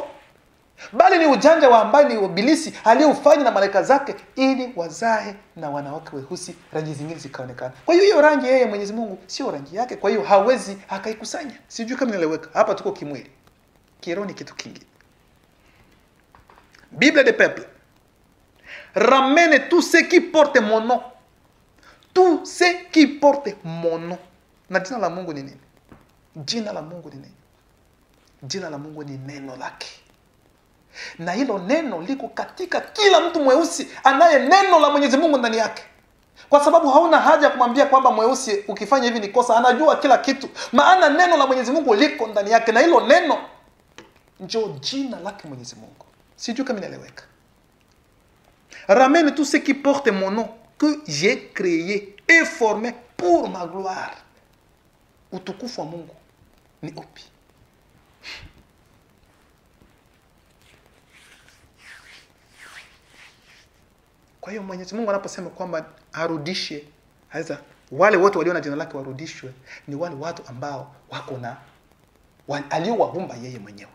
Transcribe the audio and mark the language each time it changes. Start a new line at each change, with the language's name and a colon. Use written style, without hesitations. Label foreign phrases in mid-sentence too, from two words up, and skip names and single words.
Swahili: Bali ni ujanja wa ambaye ni ibilisi aliyeufanya na malaika zake ili wazae na wanawake weusi, rangi zingine zikaonekana. Kwa hiyo rangi yeye Mwenyezi Mungu sio rangi yake, kwa hiyo hawezi akaikusanya. Sijui kama inaeleweka. Hapa tuko kimwili. Kiroho ni kitu kingine.
French: Bible des peuples. Ramène tout ce qui porte mon nom. Tout ce qui porte mon nom.
Swahili: Na jina la Mungu ni nini? Jina la Mungu ni nini? Jina la Mungu ni neno lake. Na hilo neno liko katika kila mtu mweusi anaye neno la Mwenyezi Mungu ndani yake. Kwa sababu hauna haja ya kumwambia kwamba mweusi ukifanya hivi ni kosa, anajua kila kitu. Maana neno la Mwenyezi Mungu liko ndani yake, na hilo neno ndio jina lake Mwenyezi Mungu. Sijui kama inaeleweka.
French: Ramène tout ce qui porte mon nom que j'ai créé et formé pour ma gloire.
Swahili: Utukufu wa Mungu ni upi? Kwa hiyo Mwenyezi Mungu anaposema kwamba arudishe, hasa wale wote walio na jina lake warudishwe, ni wale watu ambao wako na aliowaumba yeye mwenyewe.